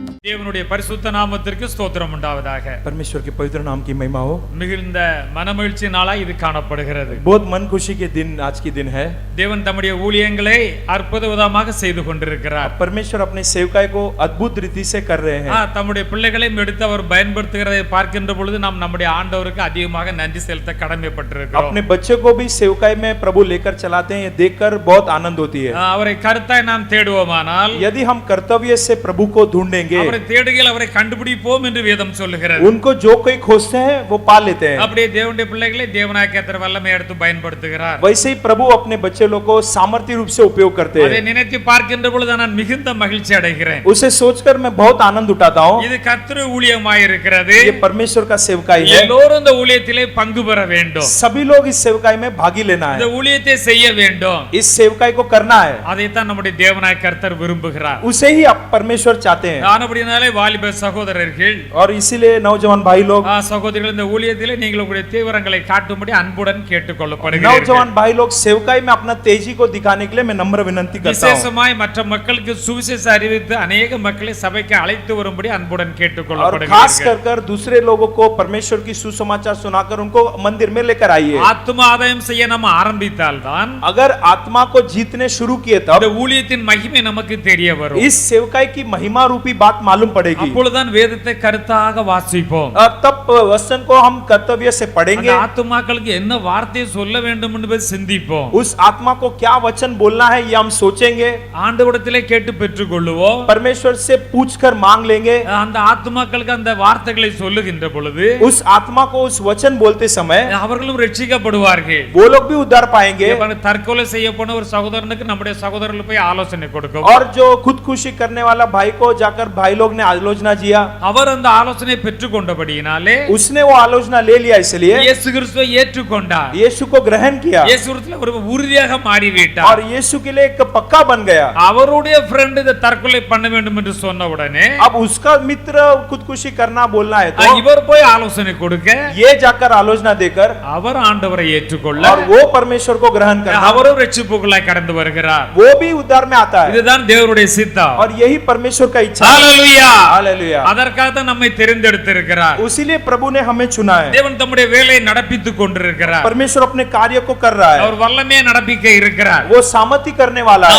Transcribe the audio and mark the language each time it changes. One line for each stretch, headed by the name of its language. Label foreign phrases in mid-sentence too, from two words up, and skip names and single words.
Tamil: தேவனுடைய பரிசுத்த நாமத்திற்கு ஸ்தோத்திரம் உண்டாவதாக.
Hindi: परमेश्वर के पवित्र नाम की महिमा हो।
Tamil: மிகுந்த மனமகிழ்ச்சி நாளாய் இது காணப்படுகிறது.
Hindi: बहुत मन खुशी के दिन आज की दिन है।
Tamil: தேவன் தம்முடைய ஊழியங்களை அற்புத விதமாக செய்து கொண்டிருக்கிறார்.
Hindi: परमेश्वर अपने सेवकाई को अद्भुत रीति से कर रहे हैं।
Tamil: தம்முடைய பிள்ளைகளையும் எடுத்து அவர் பயன்படுத்துகிறதை பார்க்கின்ற பொழுது நாம் நம்முடைய ஆண்டவருக்கு அதிகமாக நன்றி செலுத்த கடமைப்பட்டிருக்கிறோம்.
Hindi: अपने बच्चे को भी सेवकाई में प्रभु लेकर चलाते हैं, ये देखकर बहुत आनंद होती है।
Tamil: அவரை கருத்தாய் நாம் தேடுவோமானால்,
Hindi: यदि हम कर्तव्य से प्रभु को ढूंढेंगे,
Tamil: அவரை தேடுகையில் அவரை கண்டுபிடிப்போம் என்று வேதம் சொல்லுகிறது.
Hindi: उनको जो कोई खोजते हैं वो पा लेते हैं।
Tamil: அப்படியே தேவனுடைய பிள்ளைகளை தேவனாய் கர்த்தர் வல்லமை எடுத்து பயன்படுத்துகிறார்.
Hindi: वैसे ही प्रभु अपने बच्चे लोग को सामर्थ्य रूप से उपयोग करते
Tamil: அதை
Hindi: हैं।
Tamil: நினைத்து பார்க்கின்ற பொழுது நான் மிகுந்த மகிழ்ச்சி அடைகிறேன்.
Hindi: उसे सोचकर मैं बहुत आनंद उठाता हूँ।
Tamil: இது கர்த்தர் ஊழியமாய் இருக்கிறது.
Hindi: ये परमेश्वर का सेवकाई है।
Tamil: எல்லோரும் இந்த ஊழியத்திலே பங்கு பெற வேண்டும்.
Hindi: सभी लोग इस सेवकाई में भागी लेना
Tamil: இந்த
Hindi: है,
Tamil: ஊழியத்தை செய்ய வேண்டும்.
Hindi: इस सेवकाई को करना है।
Tamil: அதைத்தான் நம்முடைய தேவனாய் கர்த்தர் விரும்புகிறார்.
Hindi: उसे ही आप परमेश्वर चाहते हैं।
Tamil: ஆனபடினாலே வாலிப சகோதரர்கள்,
Hindi: और इसीलिए नौजवान भाई लोग,
Tamil: சகோதரிகள், இந்த ஊழியத்திலே நீங்கள் உங்களுடைய தீவிரங்களை காட்டும்படி அன்புடன் கேட்டுக்கொள்ளப்படுகிறீர்கள்.
Hindi: नौजवान भाई लोग सेवकाई में अपना तेजी को दिखाने के लिए मैं नम्र विनंती करता हूँ।
Tamil: விசேஷமாய் மற்ற மக்களுக்கு சுவிசேஷ அறிவித்து अनेक மக்களை சபைக்கு அழைத்து வரும்படி அன்புடன்
Hindi: और खास
Tamil: கேட்டுக்கொள்ளப்படுகிறீர்கள்.
Hindi: कर दूसरे लोगों को परमेश्वर की सुसमाचार सुनाकर उनको मंदिर में लेकर आइए।
Tamil: ஆத்தும ஆதாயம் செய்ய நம்ம ஆரம்பித்தால்தான்
Hindi: अगर आत्मा को जीतने शुरू किए
Tamil: இந்த
Hindi: तब
Tamil: ஊழியத்தின் மகிமை நமக்கு தெரிய வரும்.
Hindi: इस सेवकाई की महिमा रूपी बात मालूम पड़ेगी।
Tamil: அப்பொழுதுதான் வேதத்தை கருத்தாக வாசிப்போம்.
Hindi: और तब वचन को हम कर्तव्य से
Tamil: அந்த
Hindi: पढ़ेंगे,
Tamil: ஆத்துமாக்களுக்கு என்ன வார்த்தையை சொல்ல வேண்டும் என்பதை சிந்திப்போம்.
Hindi: उस आत्मा को क्या वचन बोलना है ये हम सोचेंगे,
Tamil: ஆண்டவரிடத்திலே கேட்டு பெற்றுக்கொள்ளுவோம்.
Hindi: परमेश्वर से पूछकर मांग लेंगे।
Tamil: அந்த ஆத்துமாக்களுக்கு அந்த வார்த்தைகளை சொல்லுகின்ற பொழுது
Hindi: उस आत्मा को उस वचन बोलते समय
Tamil: அவர்களும் ரட்சிக்கப்படுவார்கள்.
Hindi: वो लोग भी उद्धार पाएंगे।
Tamil: தற்கொலை செய்ய போன ஒரு சகோதரனுக்கு நம்முடைய சகோதரர்கள் போய் ஆலோசனை கொடுக்கும்.
Hindi: और जो खुदकुशी करने वाला भाई को जाकर भाई लोग ने आलोचना किया,
Tamil: அவர் அந்த ஆலோசனை பெற்றுக்கொண்டபடியினாலே
Hindi: उसने वो आलोचना ले लिया, इसलिए
Tamil: இயேசு கிறிஸ்துவை ஏற்றுக்கொண்டார்.
Hindi: यीशु को ग्रहण किया
Tamil: இயேசு கிறிஸ்துல ஒரு உறுதியாக மாறிவிட்டார்.
Hindi: और यीशु के लिए एक पक्का बन गया।
Tamil: அவருடைய ஃப்ரெண்ட் இதை தற்கொலை பண்ண வேண்டும் என்று சொன்ன உடனே
Hindi: अब उसका मित्र खुदकुशी करना बोलना है तो
Tamil: இவர் போய் ஆலோசனை கொடுக்க,
Hindi: ये जाकर आलोचना देकर
Tamil: அவர் ஆண்டவரை ஏற்றுக்கொள்ள,
Hindi: और वो परमेश्वर को ग्रहण करना,
Tamil: அவரும் ரட்சிப்புக்குள்ளாய் கடந்து வருகிறார்.
Hindi: वो भी उद्धार में आता है।
Tamil: இதுதான் தேவனுடைய சித்தம்.
Hindi: और यही परमेश्वर का इच्छा है।
Tamil: ஹalleluya.
Hindi: हालेलुया।
Tamil: அதற்காக தான் நம்மை தெரிந்தெடுத்திருக்கிறார்.
Hindi: उसीलिए प्रभु ने हमें चुना है।
Tamil: தேவன் தம்முடைய வேலையை நடப்பித்துக் கொண்டிருக்கிறார்.
Hindi: परमेश्वर अपने कार्य को कर रहा है,
Tamil: அவர் வல்லமையை நடப்பிக்க இருக்கிறார்.
Hindi: वो सामर्थ्य करने वाला है।